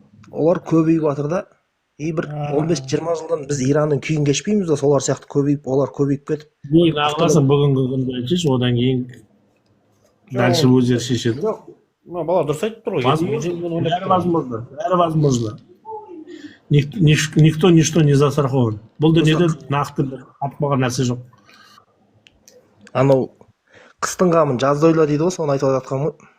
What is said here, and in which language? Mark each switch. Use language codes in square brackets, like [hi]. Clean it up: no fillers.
[kk] Олар көбейіп жатыр да. Бір 15-20 жылдан біз Иранның күйін кешпейміз да, солар сияқты көбейіп, олар көбейіп кетіп. Бүгін ағыласың, бүгінгі күнді айтшы, одан кейін дальше өздері шешеді. Жоқ, бала дұрыс айтып тұр ғой. Бәрі возможно, бәрі возможно. [ru] Никто ничто не застрахован. [kk] Бұл дүниеде нақты атып қалған нәрсе жоқ. Анау қыстың қамын жазда ойла дейді ғой, соны айтып жатқан ғой.